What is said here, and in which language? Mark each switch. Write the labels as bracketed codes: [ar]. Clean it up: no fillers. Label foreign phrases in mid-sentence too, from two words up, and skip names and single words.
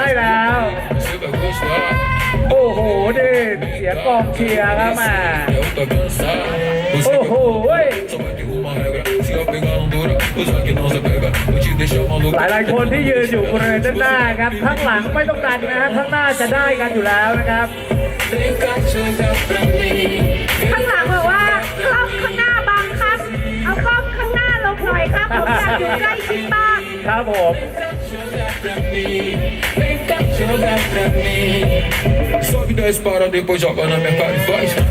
[th] ใช่แล้วโอ้โหดิเสียงกองเชียร์ครับมาโอ้โหหลายคนที่ยืนอยู่บริเวณด้านหน้าครับข้างหลังไม่ต้องดันนะฮะข้างหน้าจะได้กันอยู่แล้วนะครับ ข้างหลังบอกว่ากล้องข้างหน้าบังครับเอากล้องข้างหน้าลงหน่อยครับผมอยากอยู่ใกล้ชิดบ้าง ครับผม [pt] Sobe 10 para depois joga na minha cara e faz.